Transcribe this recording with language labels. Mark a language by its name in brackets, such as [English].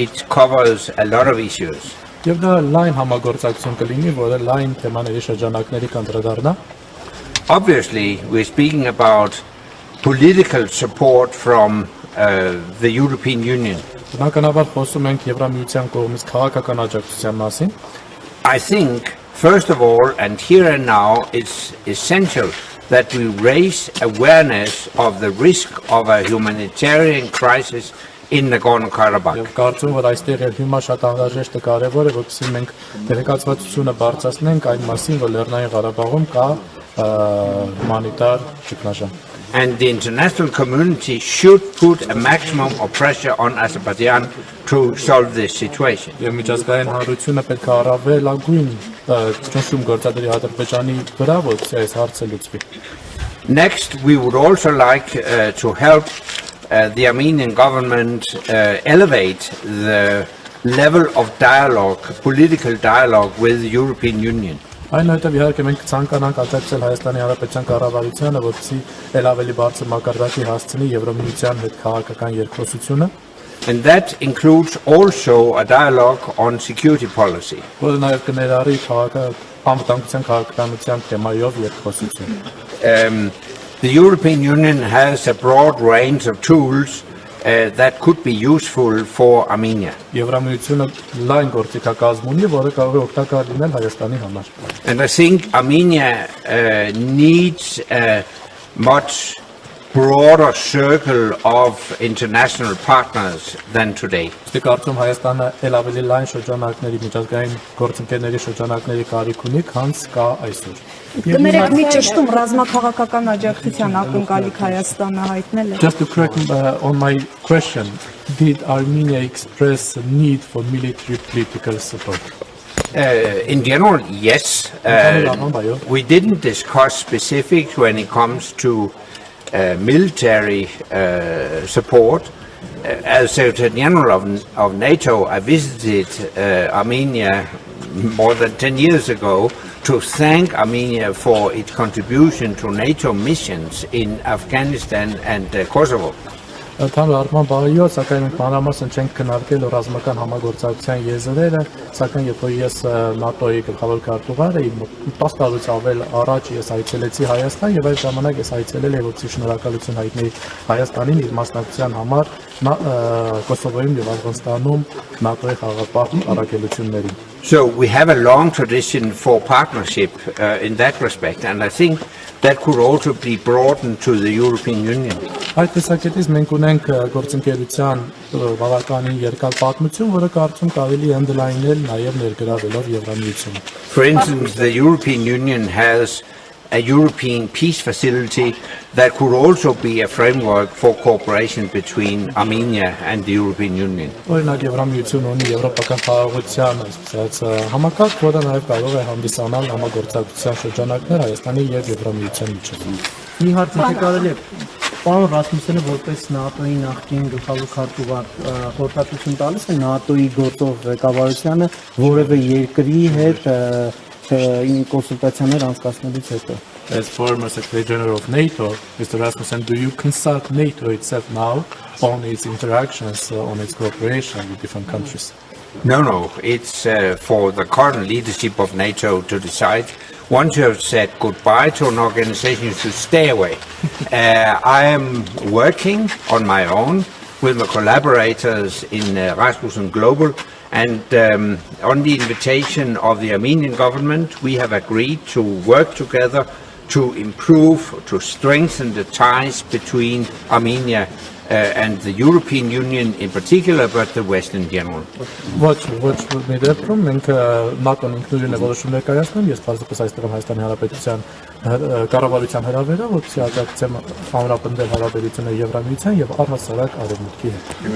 [English] It covers a lot of issues. [Armenian] Եվ դա լայն համագործակցություն կլինի, որը լայն թեմաների շրջանակների կանդրադառնա։ [English] Obviously, we're speaking about political support from the European Union. [Armenian] Բնականաբար խոսում ենք Եվրամիության կողմից քաղաքական աջակցության մասին։ [English] I think, first of all, and here and now, it's essential that we raise awareness of the risk of a humanitarian crisis in Nagorno-Karabakh. [Armenian] Եվ կարծում որ այստեղ էլ հիմա շատ անհրաժեշտ է կարևոր է, որպեսզի մենք տեղեկացվածությունը բարձրացնենք այն մասին, որ Լեռնային Ղարաբաղում կա հումանիտար ճգնաժամ։ [English] And the international community should put a maximum of pressure on Azerbaijan to solve this situation. [Armenian] Եվ միջազգային հանրությունը պետք է առավելագույն ճնշում գործադրի Ադրբեջանի վրա, որպեսզի այս հարցը լուծվի։ [English] Next, we would also like to help the Armenian government elevate the level of dialogue, political dialogue with the European Union. [Armenian] Այնուհետև իհարկե մենք ցանկանանք աջակցել Հայաստանի Հանրապետության կառավարությանը, որպեսզի ել ավելի բարձր մակարդակի հասցնի Եվրամիության հետ քաղաքական երկխոսությունը։ [English] And that includes also a dialogue on security policy. [Armenian] Որը նաև կներառի անվտանգության քաղաքականության թեմայով երկխոսություն։ [English] The European Union has a broad range of tools that could be useful for Armenia. [Armenian] Եվրամիությունը լայն գործիքակազմ ունի, որը կարող է օգտակար լինել Հայաստանի համար։ [English] And I think Armenia needs a much broader circle of international partners than today. [Armenian] Իսկ կարծում Հայաստանը ել ավելի լայն շրջանակների միջազգային գործընկերների շրջանակների կարիք ունի, քան կա այսօր։ Կներեք մի ճշտում ռազմաքաղաքական աջակցության ակնկալիք Հայաստանը հայտնել է։ [English] Just to correct on my question, did Armenia express a need for military political support? In general, yes. We didn't discuss specifics when it comes to military support. As Secretary General of NATO, I visited Armenia more than 10 years ago to thank Armenia for its contribution to NATO missions in Afghanistan and Kosovo. [Armenian] Ընդհանուր առմամբ բարիով, սակայն մենք մանրամասն չենք քննարկել ռազմական համագործակցության եզրերը, սակայն երբ որ ես ՆԱՏՕ-ի գլխավոր քարտուղար էի, 10 տարուց ավել առաջ ես այցելեցի Հայաստան եւ այդ ժամանակ ես այցելել եմ որպեսզի շնորհակալություն հայտնել Հայաստանին իր մասնակցության համար Կոսովոյում եւ Աֆղանստանում ՆԱՏՕ-ի խաղապահ առաքելություններին. [English] So we have a long tradition for partnership in that respect, and I think that could also be broadened to the European Union. [Armenian] Այդ տեսակետից մենք ունենք գործընկերության բավականին երկար պատմություն, որը կարծում կարելի է ընդլայնել նաև ներգրավելով Եվրամիությունը. [English] For instance, the European Union has a European peace facility that could also be a framework for cooperation between Armenia and the European Union. [Armenian] Օրինակ Եվրամիությունը ունի եվրոպական խաղաղության համակարգ, որը նաև կարող է հանդիսանալ համագործակցության շրջանակներ Հայաստանի եւ Եվրամիության միջեւ։ Մի հարց կարելի է Պարոն Ռասմուսենը որպես ՆԱՏՕ-ի նախկին գլխավոր քարտուղար խորհրդատվություն տալիս է ՆԱՏՕ-ի գործող ղեկավարությանը որևէ երկրի հետ consultaционներ անցկացնելուց հետո. [English] As former Secretary General of NATO, Mr. Rasmussen, do you consult NATO itself now on its interactions, on its cooperation with different countries? No, it's for the current leadership of NATO to decide. Once you have said goodbye to an organization, you should stay away. I am working on my own with my collaborators in Rasmussen Global, and on the invitation of the Armenian government, we have agreed to work together to improve, to strengthen the ties between Armenia and the European Union in particular, but the West in general. [Armenian] Ոչ մի դեպքում մենք ՆԱՏՕ-ն ինքնուրույն է որոշումներ կայացնում, ես բացապես այստեղ եմ Հայաստանի Հանրապետության կառավարության հրավերով, որպեսզի աջակցեմ ամրապնդել հարաբերությունները Եվրամիության եւ առհասարակ Արևմուտքի հետ.